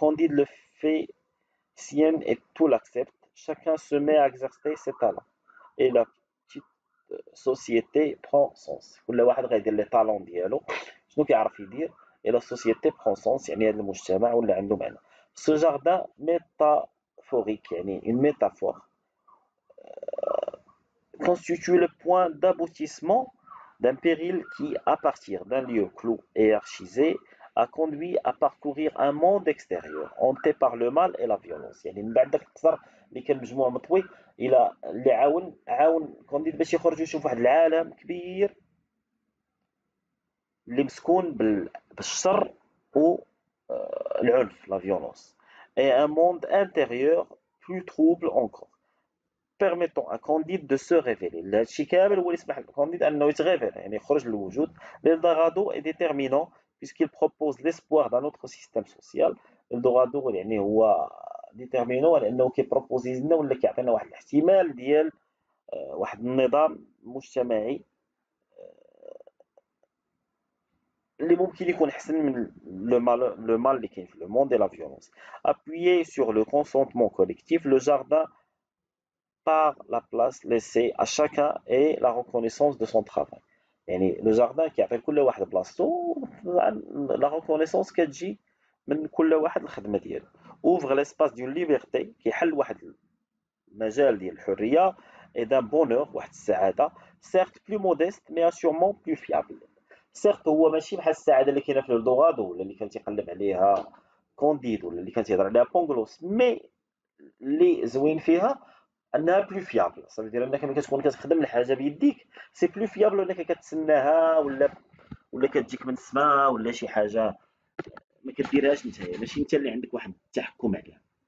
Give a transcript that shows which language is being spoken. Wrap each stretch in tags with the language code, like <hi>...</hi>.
<fr>Candide le fait sienne et tout l'accepte. Chacun se met à exercer ses talents et la petite société prend sens.</fr> <ar>كل واحد غيدير لي طالون ديالو شنو كيعرف يدير</ar> <fr>et la société prend sens,</fr> <ar>يعني هذا المجتمع ولا عنده معنى.</ar> <fr>Ce jardin métaphorique, يعني une métaphore, constitue le point d'aboutissement d'un péril qui, à partir d'un lieu clos et archisé, a conduit à parcourir un monde extérieur hanté par le mal et la violence.</fr> <ar>يعني من بعد داك القصر اللي كان مجموع مطوي الى اللي عاون كونديد باش يخرج ويشوف واحد العالم كبير اللي مسكون بالشر و العنف,</ar> <fr>la violence, et un monde intérieur plus trouble encore, permettant à Candide de se révéler.</fr> <ar>هادشي كامل هو اللي يسمح لكانديد انه يتغير يعني يخرج للوجود.</ar> <fr>l'Eldorado est déterminant puisqu'il propose l'espoir d'un autre système social.</fr> <ar>l'Eldorado يعني هو ديتيرمينون لانه كيبروبوزي لنا ولا كيعطينا واحد الاحتمال ديال واحد النظام مجتمعي اللي ممكن يكون احسن من</ar> <fr>le mal</fr> <ar>اللي كاين في</ar> <fr>le monde et la violence. Appuyé sur le consentement collectif, le jardin par la place laissée à chacun et la reconnaissance de son travail.</fr> <ar>يعني</ar> <fr>le jardin</fr> <ar>كيعطي كل واحد بلاصتو,</ar> <fr>la reconnaissance</fr> <ar>كتجي من كل واحد الخدمة ديالو.</ar> <fr>ouvre l'espace d'une liberté</fr> <ar>كيحل واحد المجال ديال الحرية</ar> <fr>et d'un bonheur</fr> <ar>واحد السعادة,</ar> <fr>certes plus modeste mais sûrement plus fiable.</fr> <ar>certes هو ماشي بحال السعادة اللي كاينة في الدوغادو ولا اللي كان تيقلب عليها كونديد ولا اللي كان تيهضر عليها بونغلوس, مي اللي زوين فيها انها بلو فيابل، صافي دير انك ملي كتكون كتخدم الحاجه بيديك سي بلو فيابل انك كتسناها، ولا كتجيك من السماء ولا شي حاجه ما كديرهاش نتايا، ماشي انت اللي عندك واحد التحكم عليها.</ar>